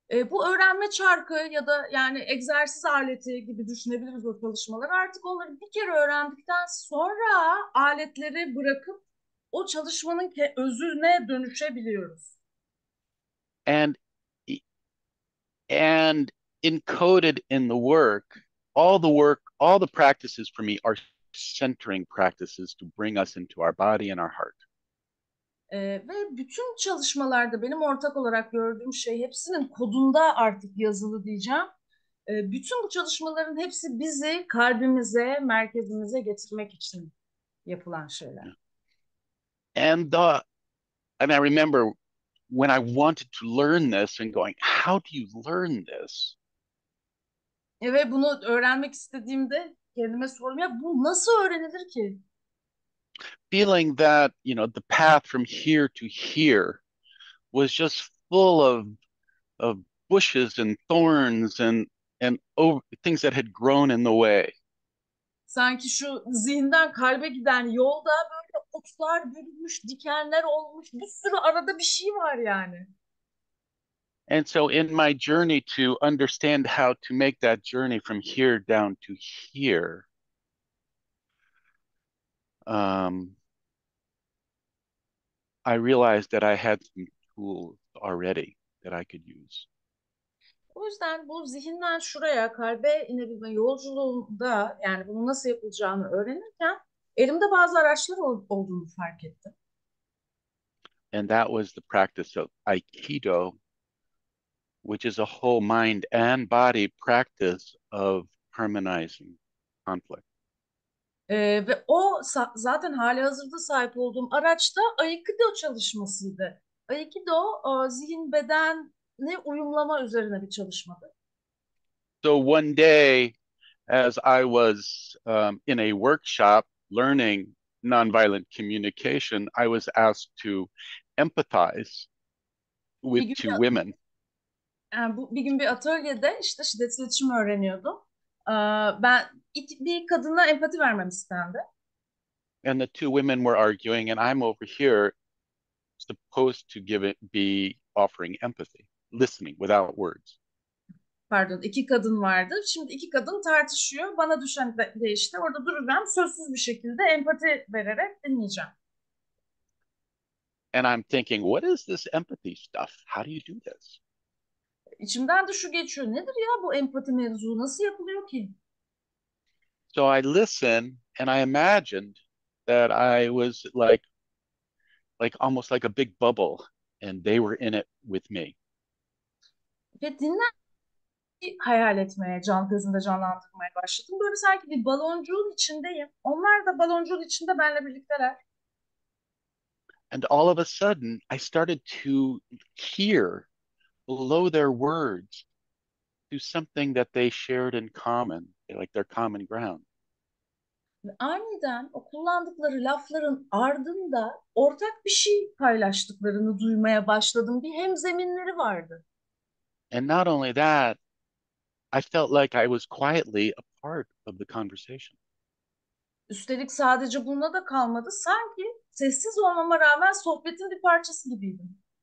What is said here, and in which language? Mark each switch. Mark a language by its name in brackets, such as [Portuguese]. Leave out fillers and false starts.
[Turkish] Bu öğrenme çarkı ya da yani egzersiz aleti gibi düşünebiliriz o çalışmaları. Artık onları bir kere öğrendikten sonra aletleri bırakıp o çalışmanın özüne dönüşebiliyoruz. [English] And and encoded in the work, all the practices for me are centering practices to bring us into our body and our heart. [Turkish] Ve bütün çalışmalarda benim ortak olarak gördüğüm şey hepsinin kodunda artık yazılı diyeceğim. Bütün bu çalışmaların hepsi bizi kalbimize, merkezimize getirmek için yapılan şeyler. [English] And I remember when I wanted to learn this and going, how do you learn this? [Turkish] Ve bunu öğrenmek istediğimde kendime sordum, ya bu nasıl öğrenilir ki? [English] Feeling that, the path from here to here was just full of bushes and thorns and things that had grown in the way. [Turkish] Sanki şu zihinden kalbe giden yolda böyle otlar bürünmüş, dikenler olmuş, bir sürü arada bir şey var yani. [English] And so in my journey to understand how to make that journey from here down to here, I realized that I had some tools already that I could use. [Turkish] O yüzden bu zihinden şuraya, kalbe inebilme yolculuğunda, yani bunu nasıl yapılacağını öğrenirken elimde bazı araçlar olduğunu fark ettim. [English] And that was the practice of Aikido, which is a whole mind and body practice of harmonizing conflict. [Turkish] Ve o zaten halihazırda sahip olduğum araç da Aikido çalışmasıydı. Aikido zihin bedeni uyumlama üzerine bir çalışmadı. [English] So one day, as I was in a workshop learning nonviolent communication, I was asked to empathize with [Turkish] Bir [English] two [Turkish] gün, [English] women. [Turkish] bir gün bir atölyede işte şiddet iletişim öğreniyordum. Ben bir kadına empati vermem istendi. [English] And the two women were arguing, and I'm over here supposed to be offering empathy, listening without words. [Turkish] Pardon, iki kadın vardı. Şimdi iki kadın tartışıyor. Bana düşen de işte orada duracağım. Sözsüz bir şekilde empati vererek dinleyeceğim. [English] And I'm thinking, what is this empathy stuff? How do you do this? [Turkish] İçimden de şu geçiyor. Nedir ya bu empati mevzu? Nasıl yapılıyor ki? [English] So I listened and I imagined that I was like almost like a big bubble and they were in it with me. [Turkish] Ve hayal etmeye, gözümde canlandırmaya başladım. Böyle sanki bir baloncuğun içindeyim. Onlar da baloncuğun içinde benimle birlikteler. [English] And all of a sudden, I started to hear below their words to something that they shared in common, like their common ground. [Turkish] Ve aniden o kullandıkları lafların ardında ortak bir şey paylaştıklarını duymaya başladım. Bir hemzeminleri vardı. [English] And not only that, I felt like I was quietly a part of the conversation. [Turkish] Üstelik sadece bununla da kalmadı. Sanki sessiz olmama rağmen sohbetin bir parçası gibiydim.